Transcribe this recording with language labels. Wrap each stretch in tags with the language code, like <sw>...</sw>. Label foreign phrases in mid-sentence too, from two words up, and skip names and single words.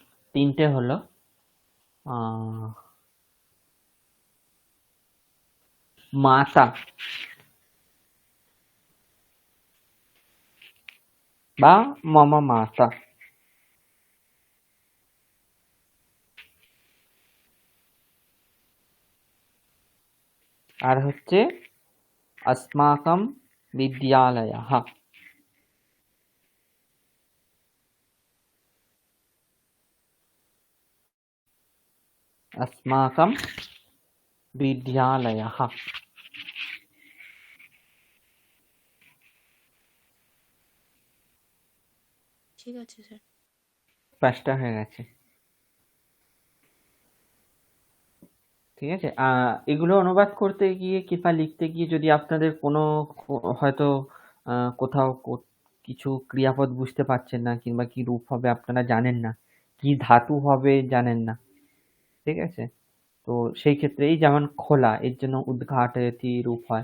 <bn>তিনটে হলো আহ, মাতা বা</bn> <sa>মম মাতা।</sa> <bn>আর হচ্ছে</bn> <sa>अस्माकं विद्यालयः। अस्माकं विद्यालयः।</sa> <bn>ঠিক আছে স্যার। পাঁচটা হয়ে গেছে। ঠিক আছে, এগুলো অনুবাদ করতে গিয়ে কিংবা লিখতে গিয়ে যদি আপনাদের কোনো হয়তো কোথাও কিছু ক্রিয়াপদ বুঝতে পারছেন না কিংবা কি রূপ হবে আপনারা জানেন না, কি ধাতু হবে জানেন না, ঠিক আছে, তো সেই ক্ষেত্রে এই যেমন খোলা এর জন্য উদ্ঘাটয়তি রূপ হয়।</bn>